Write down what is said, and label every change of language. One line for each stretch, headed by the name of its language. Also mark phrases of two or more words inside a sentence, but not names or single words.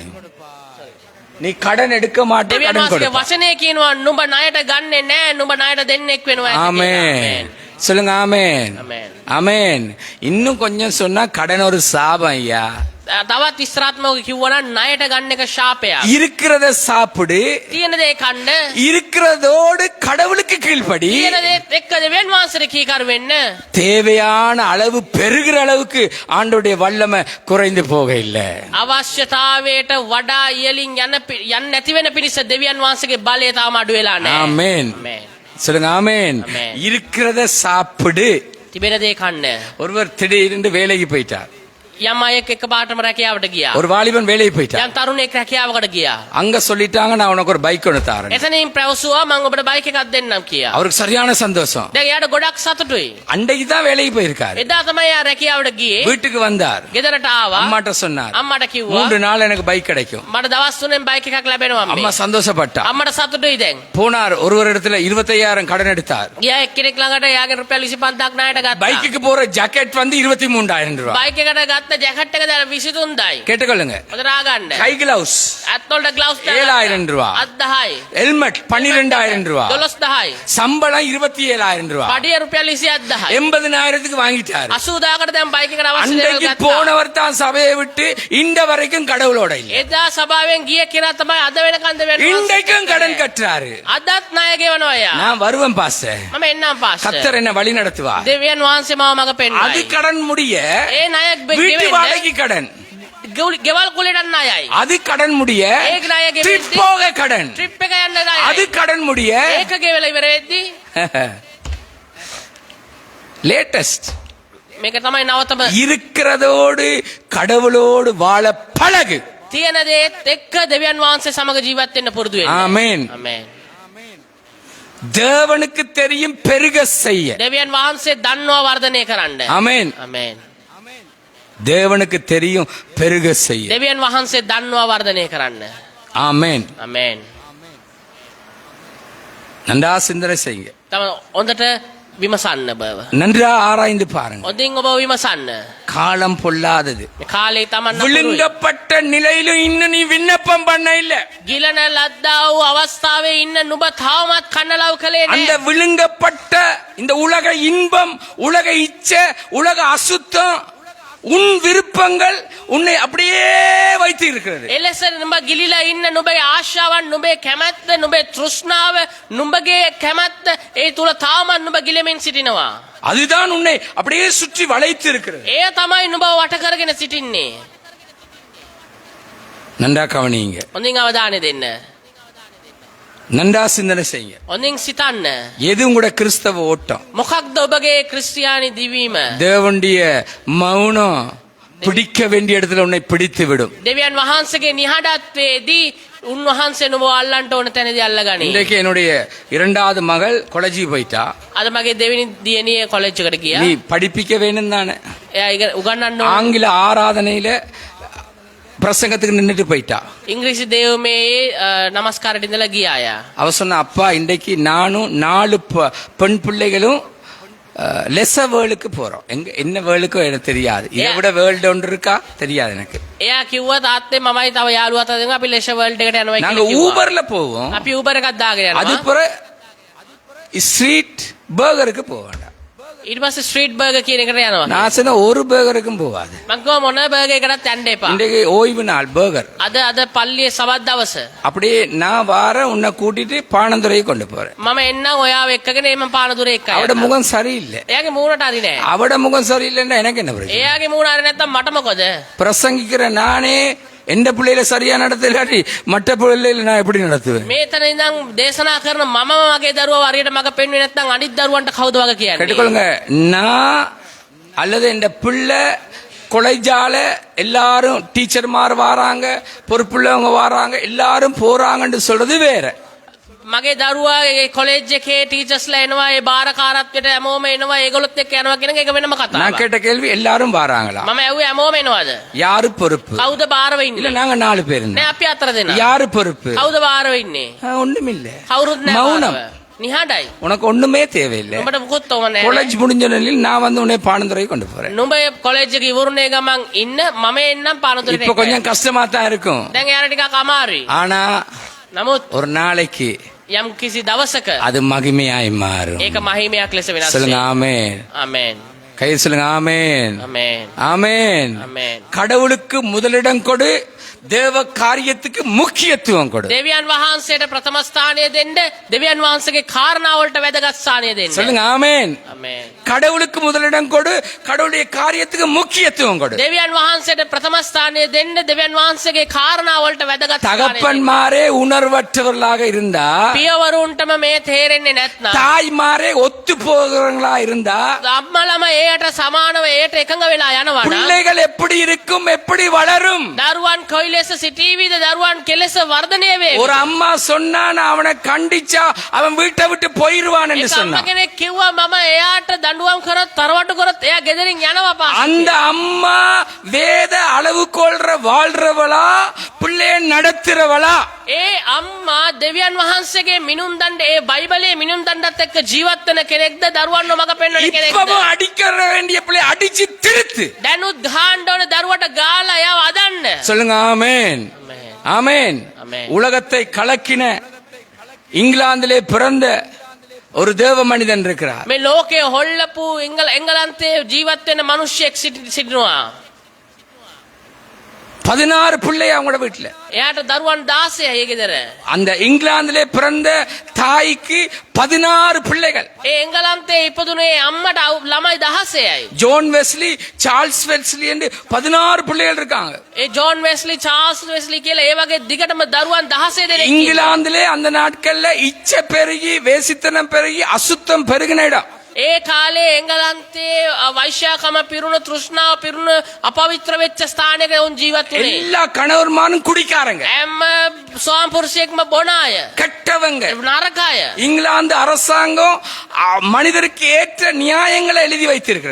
Tamil: நீ கடன் எடுக்க மாட்டா
Sinhala: දෙවියන්
Tamil: கடன்
Sinhala: වහන්සේගේ
Tamil: கொடுப்பாய்.
Sinhala: වචනේ කියනවා නුඹ ණයට ගන්නෙ නෑ, නුඹ ණයට දෙන්නෙක් වෙනවා ඇති කියලා.
Tamil: ஆமென். சொல்லுங்க ஆமென்.
Sinhala: ආමේන්.
Tamil: ஆமென். இன்னும் கொஞ்சம் சொன்னா கடன் ஒரு சாபம் ஐயா.
Sinhala: තවත් විස්තරාත්මකව කිව්වනම් ණයට ගන්න එක ශාපයක්.
Tamil: இருக்கிறத சாப்பிடு,
Sinhala: තියෙන දේ කන්න,
Tamil: இருக்கிறதோடு கடவுளுக்கு கீழ்ப்படி.
Sinhala: තියෙන දේත් එක්ක දෙවියන් වහන්සේට කීකරු වෙන්න.
Tamil: தேவையான அளவு பெருகிற அளவுக்கு ஆண்டோடைய வல்லமை குறைந்து போக இல்லை.
Sinhala: අවශ්‍යතාවයට වඩා ඉහළින් යන්න නැති වෙන පිණිස දෙවියන් වහන්සේගේ බලය තාම අඩු වෙලා නැහැ.
Tamil: ஆமென்.
Sinhala: ආමේන්.
Tamil: சொல்லுங்க ஆமென். ஆமென். இருக்கிறத சாப்பிடு.
Sinhala: තිබෙන දේ කන්න.
Tamil: ஒருவர் திடீரென்று வேலைக்கு போயிட்டார்.
Sinhala: යම් අයෙක් එකපාරටම රැකියාවට ගියා.
Tamil: ஒரு வாலிபன் வேலைக்கு போயிட்டார்.
Sinhala: යම් තරුණයෙක් රැකියාවකට ගියා.
Tamil: அங்க சொல்லிட்டாங்க, நான் உனக்கு ஒரு பைக் ஒன்று தாரேன்.
Sinhala: එතනින් පැවසුවා මම ඔබට බයික් එකක් දෙන්නම් කියා.
Tamil: அவருக்கு சரியான சந்தோஷம்.
Sinhala: දැන් එයාට ගොඩක් සතුටුයි.
Tamil: அன்றைக்கு தான் வேலைக்கு போயிருக்காரு.
Sinhala: එදා තමයි එයා රැකියාවට ගියේ.
Tamil: வீட்டுக்கு வந்தார்.
Sinhala: ගෙදරට ආවා.
Tamil: அம்மாட்ட சொன்னார்,
Sinhala: අම්මට කිව්වා
Tamil: 3 நாள் எனக்கு பைக் கிடைக்கும்.
Sinhala: මට දවස් 3ෙන් බයික් එකක් ලැබෙනවා
Tamil: அம்மா
Sinhala: අම්මේ.
Tamil: சந்தோஷப்பட்டா.
Sinhala: අම්මට සතුටුයි දැන්.
Tamil: போனார், ஒருவர் இடத்துல 25,000 கடன் எடுத்தார்.
Sinhala: ගියා එක්කෙනෙක් ළඟට එයාගේ රුපියල් 25000ක් ණයට ගත්තා.
Tamil: பைக்குக்கு போற ஜாக்கெட் வந்து 23,000 ரூபாய்.
Sinhala: බයික් එකට ගත්ත ජැකට් එක දැන් 23000යි.
Tamil: கேட்டுக்கொள்ளுங்க.
Sinhala: හොඳට ආගන්න.
Tamil: கை கிளவுஸ்
Sinhala: අත්වලට ග්ලව්ස්
Tamil: 7,000 ரூபாய்.
Sinhala: අත් 10යි.
Tamil: ஹெல்மெட் 12,000 ரூபாய்.
Sinhala: 12000යි.
Tamil: சம்பளம் 27,000 ரூபாய்.
Sinhala: පඩිය රුපියල් 27000යි.
Tamil: 80,000க்கு வாங்கிட்டாரு.
Sinhala: 80000කට දැන් බයික් එකට අවශ්‍ය දේවල්
Tamil: அன்றைக்கு
Sinhala: ගත්තා.
Tamil: போனவர் தான் சபையை விட்டு இந்த வரைக்கும் கடவுளோட இல்ல.
Sinhala: එදා සභාවෙන් ගිය කෙනා තමයි අද වෙනකන් දෙවියන්
Tamil: இன்றைக்கும் கடன் கட்டுறாரு.
Sinhala: අදත් ණය ගෙවනවා එයා.
Tamil: நான் வருவேன் பாஸ்டர்,
Sinhala: මම එන්නම් පාස්ටර්.
Tamil: கர்த்தர் என்ன வழி நடத்துவார்.
Sinhala: දෙවියන් වහන්සේ මාව මඟ
Tamil: அது
Sinhala: පෙන්වයි.
Tamil: கடன் முடிய
Sinhala: ඒ ණය
Tamil: வீட்டு
Sinhala: ගෙවෙන්න
Tamil: வாடகைக்கு கடன்,
Sinhala: ගෙවල් කුලෙට ණයයි.
Tamil: அது கடன் முடிய
Sinhala: ඒක ණය
Tamil: ட்ரிப்
Sinhala: ගෙවෙද්දි
Tamil: போக கடன்,
Sinhala: ට්‍රිප් එක යන්න ණයයි.
Tamil: அது கடன் முடிய
Sinhala: ඒක ගෙවලා ඉවර වෙද්දි
Tamil: லேட்டஸ்ட்
Sinhala: මේක තමයි නවතම
Tamil: இருக்கிறதோடு கடவுளோடு வாழ பழகு.
Sinhala: තියෙන දේත් එක්ක දෙවියන් වහන්සේ සමග ජීවත් වෙන්න පුරුදු වෙන්න.
Tamil: ஆமென்.
Sinhala: ආමේන්.
Tamil: தேவனுக்கு தெரியும் பெருக செய்ய.
Sinhala: දෙවියන් වහන්සේ දන්නවා වර්ධනය කරන්න.
Tamil: ஆமென்.
Sinhala: ආමේන්.
Tamil: தேவனுக்கு தெரியும் பெருக செய்ய.
Sinhala: දෙවියන් වහන්සේ දන්නවා වර්ධනය කරන්න.
Tamil: ஆமென்.
Sinhala: ආමේන්.
Tamil: நன்றா சிந்தனை செய்யுங்க.
Sinhala: තම හොඳට විමසන්න බව.
Tamil: நன்றா ஆராய்ந்து பாருங்க.
Sinhala: හොඳින් ඔබ විමසන්න.
Tamil: காலம் பொல்லாதது.
Sinhala: මේ කාලේ තමන්
Tamil: விழுங்கப்பட்ட நிலையிலும் இன்னும் நீ விண்ணப்பம் பண்ண இல்ல.
Sinhala: ගිලන ලද්දා වූ අවස්ථාවේ ඉන්න නුඹ තාමත් කන්නලව් කළේ
Tamil: அந்த
Sinhala: නැහැ.
Tamil: விழுங்கப்பட்ட இந்த உலக இன்பம், உலக இச்சை, உலக அசுத்தம், உன் விருப்பங்கள் உன்னை அப்படியே வைத்து இருக்கிறது.
Sinhala: එලෙස නුඹ ගිලිලා ඉන්න නුඹේ ආශාවන්, නුඹේ කැමැත්ත, නුඹේ තෘෂ්ණාව, නුඹගේ කැමැත්ත ඒ තුල තාමත් නුඹ ගිලෙමින් සිටිනවා.
Tamil: அதுதான் உன்னை அப்படியே சுற்றி வளைத்து இருக்கிறது.
Sinhala: එය තමයි නුඹ වට කරගෙන සිටින්නේ.
Tamil: நன்றா கவனிங்க.
Sinhala: හොඳින් අවධානය දෙන්න.
Tamil: நன்றா சிந்தனை செய்யுங்க.
Sinhala: හොඳින් සිතන්න.
Tamil: எது உங்களோட கிறிஸ்தவ ஓட்டம்?
Sinhala: මොකක්ද ඔබගේ ක්‍රිස්තියානි දිවීම?
Tamil: தேவனுடைய மௌனம் பிடிக்க வேண்டிய இடத்துல உன்னை பிடித்து விடும்.
Sinhala: දෙවියන් වහන්සේගේ නිහඬත්වයේදී උන්වහන්සේ නුඹ අල්ලන්න ඕන තැනදී අල්ලගනි.
Tamil: இன்றைக்கு என்னுடைய இரண்டாவது மகள் கொலேஜி போயிட்டா.
Sinhala: අද මගේ දෙවෙනි දියණිය කොලෙජ් එකට ගියා.
Tamil: நீ படிப்பிக்க வேணும் தானே.
Sinhala: එයා උගන්වන්න ඕන.
Tamil: ஆங்கில ஆராதனையில பிரசங்கத்துக்கு நின்னுட்டு போயிட்டா.
Sinhala: ඉංග්‍රීසි දේවමේ නමස්කාරයට ඉඳලා ගියා යා.
Tamil: அவ சொன்ன அப்பா இன்றைக்கு நானும் 4 பெண் பிள்ளைகளும் லெச வேர்ல்டுக்கு போறோம். எங்க என்ன வேர்ல்டுக்கோ எனக்கு தெரியாது. இதை விட வேர்ல்டு ஒன்று இருக்கா தெரியாது எனக்கு.
Sinhala: එයා කිව්වා තාත්තේ මමයි තව යාළුවා අතර දෙනවා අපි ලෙෂ වර්ල්ඩ් එකට යනවා
Tamil: நாங்க
Sinhala: කියලා කිව්වා.
Tamil: ஊபர்ல போவோம்.
Sinhala: අපි Uber එකක් දාගෙන
Tamil: அது
Sinhala: යනවා.
Tamil: பிற ஸ்ட்ரீட் பர்கருக்கு போக வேண்டாம்.
Sinhala: ඊට පස්සේ ස්ට්‍රීට් බර්ගර් කියන එකට යනවා.
Tamil: நான் சொன்ன ஒரு பர்கருக்கும் போகாது.
Sinhala: මං කිව්වා මොන බර්ගර් එකකටත් යන්න එපා.
Tamil: இன்றைக்கு ஓய்வு நாள் பர்கர்.
Sinhala: අද පල්ලියේ සවස් දවස.
Tamil: அப்படியே நான் வார உன்னை கூட்டிட்டு பானந்துறையை கொண்டு போறேன்.
Sinhala: මම එන්නම් ඔයාව එක්කගෙන එමන් පානදුරේ එක්ක
Tamil: அவட
Sinhala: යනවා.
Tamil: முகம் சரியில்லை.
Sinhala: එයාගේ මූණට හරි නෑ.
Tamil: அவட முகம் சரியில்லைன்னா எனக்கு என்ன பிரச்சனை?
Sinhala: එයාගේ මූණ හරි නැත්තම් මට මොකද?
Tamil: பிரசங்கிக்கிற நானே எந்த பிள்ளையில சரியா நடத்தலாட்டி மற்ற பிள்ளையில நான் எப்படி நடத்துவேன்?
Sinhala: මේතන ඉඳන් දේශනා කරන මම මගේ දරුවව හරියට මග පෙන්වෙන්නේ නැත්නම් අනිත් දරුවන්ට කවුද වග කියන්නේ?
Tamil: கேட்டுக்கொள்ளுங்க. நான் அல்லது என் பிள்ளை கொலைஜால எல்லாரும் டீச்சர்மார் வாராங்க, பொறுப்புள்ளவங்க வாராங்க, எல்லாரும் போறாங்கன்னு சொல்றது வேற.
Sinhala: මගේ දරුවා ඒ කොලෙජ් එකේ ටීචර්ස්ලා එනවා, ඒ බාරකාරත්වයට හැමෝම එනවා, ඒගොල්ලොත් එක්ක යනවා කියන එක වෙනම
Tamil: நான்
Sinhala: කතාවක්.
Tamil: கேட்ட கேள்வி எல்லாரும் வாராங்களா?
Sinhala: මම ඇහුවේ හැමෝම එනවද?
Tamil: யாரு பொறுப்பு?
Sinhala: කවුද බාරව
Tamil: இல்ல
Sinhala: ඉන්නේ?
Tamil: நாங்க 4 பேர்.
Sinhala: නෑ අපි අතර දෙනා.
Tamil: யாரு பொறுப்பு?
Sinhala: කවුද බාරව ඉන්නේ?
Tamil: ஒண்ணுமில்ல.
Sinhala: කවුරුත් නෑ
Tamil: மௌனம்.
Sinhala: බාරව. නිහඬයි.
Tamil: உனக்கு ஒண்ணுமே தேவையில்லை.
Sinhala: උඹට මොකොත් ඕම නෑ.
Tamil: காலேஜ் முடிஞ்ச நிலையில் நான் வந்து உன்னை பானந்துறை கொண்டு போறேன்.
Sinhala: නුඹ කොලෙජ් එක ඉවරුනේ ගමන් ඉන්න මම එන්නම් පානදුරේට.
Tamil: இப்ப கொஞ்சம் கஷ்டமா தான் இருக்கும்.
Sinhala: දැන් එයාට ටිකක් අමාරුයි.
Tamil: ஆனா
Sinhala: නමුත්
Tamil: ஒரு நாளைக்கு
Sinhala: යම් කිසි දවසක
Tamil: அது மகிமையாய் மாறும்.
Sinhala: ඒක මහිමයක් ලෙස වෙනස්
Tamil: சொல்லுங்க
Sinhala: වෙනවා.
Tamil: ஆமென்.
Sinhala: ආමේන්.
Tamil: கையை சொல்லுங்க ஆமென்.
Sinhala: ආමේන්.
Tamil: ஆமென்.
Sinhala: ආමේன்.
Tamil: கடவுளுக்கு முதலிடம் கொடு, தேவ காரியத்துக்கு முக்கியத்துவம் கொடு.
Sinhala: දෙවියන් වහන්සේට ප්‍රථම ස්ථානය දෙන්න, දෙවියන් වහන්සේගේ කාරණාවලට වැදගත් ස්ථානය දෙන්න.
Tamil: சொல்லுங்க ஆமென்.
Sinhala: ආමේන්.
Tamil: கடவுளுக்கு முதலிடம் கொடு, கடவுளுடைய காரியத்துக்கு முக்கியத்துவம் கொடு.
Sinhala: දෙවියන් වහන්සේට ප්‍රථම ස්ථානය දෙන්න, දෙවියන් වහන්සේගේ කාරණාවලට වැදගත් ස්ථානය දෙන්න.
Tamil: தகப்பன்மாரே உணர்வற்றவர்களாக இருந்தா,
Sinhala: පියවරුන්ටම මේ තේරෙන්නේ නැත්නම්,
Tamil: தாய்மாரே ஒத்து போகிறவங்களா இருந்தா,
Sinhala: අම්මලම ඒයට සමානව ඒයට එකඟ වෙලා යනවා නම්
Tamil: பிள்ளைகள் எப்படி இருக்கும், எப்படி வளரும்?
Sinhala: දරුවන් කොයි ලෙස සිටීවිද, දරුවන් කෙලෙස වර්ධනය වේ.
Tamil: ஒரு அம்மா சொன்னா நான் அவனை கண்டிச்சா அவன் வீட்டை விட்டு போயிருவான் என்று
Sinhala: ඒක අම්ම
Tamil: சொன்னான்.
Sinhala: කෙනෙක් කිව්වා මම එයාට දඬුවම් කරොත් තරවටු කරොත් එයා ගෙදරින් යනවා පාස්.
Tamil: அந்த அம்மா வேத அளவு கொள்ற வாழ்றவளா, பிள்ளைய நடத்துறவளா?
Sinhala: ඒ අම්මා දෙවියන් වහන්සේගේ මිනුම් දණ්ඩ, ඒ බයිබලයේ මිනුම් දණ්ඩත් එක්ක ජීවත් වෙන කෙනෙක්ද, දරුවන්ව මග පෙන්වන කෙනෙක්ද?
Tamil: இப்பவும் அடிக்கிற வேண்டிய பிள்ளை அடிச்சு திருத்து.
Sinhala: දැනුත් ගහන්න ඕන දරුවට ගාලා එයාව අදන්න.
Tamil: சொல்லுங்க ஆமென். ஆமென். ஆமென். உலகத்தை கலக்கின இங்கிலாந்திலே பிறந்த ஒரு தேவ மனிதன் இருக்கிறார்.
Sinhala: මේ ලෝකයේ හොල්ලපු එංගලන්තයේ ජීවත් වෙන මිනිහෙක් සිටිනවා.
Tamil: 16 பிள்ளை அவங்களோட வீட்டுல.
Sinhala: එයාට දරුවන් 16යි ඒ ගෙදර.
Tamil: அந்த இங்கிலாந்திலே பிறந்த தாய்க்கு 16 பிள்ளைகள்.
Sinhala: ඒ එංගලන්තයේ ඉපදුනේ අම්මට ළමයි 16යි.
Tamil: ஜோன் வெஸ்லி, சார்ல்ஸ் வெஸ்லி என்று 16 பிள்ளைகள் இருக்காங்க.
Sinhala: ඒ ජෝන් වෙස්ලි, චාල්ස් වෙස්ලි කියලා ඒ වගේ දිගටම දරුවන් 16 දෙනෙක්.
Tamil: இங்கிலாந்திலே அந்த நாட்கள்ல இச்சை பெருகி, வேசித்தனம் பெருகி, அசுத்தம் பெருகின இடம்.
Sinhala: ඒ කාලේ එංගලන්තේ වෛශ්‍යාකම පිරුණු තෘෂ්ණාව පිරුණු අපවිත්‍ර වෙච්ච ස්ථානයක උන් ජීවත් වුණේ.
Tamil: எல்லா கணவர்மாரும் குடிக்காரங்க,
Sinhala: හැම ස්වාමිපුරුෂයෙක්ම බොන අය,
Tamil: கெட்டவங்க.
Sinhala: නරක අය.
Tamil: இங்கிலாந்து அரசாங்கம் மனிதருக்கு ஏற்ற நியாயங்களை எழுதி வைத்திருக்கிறது.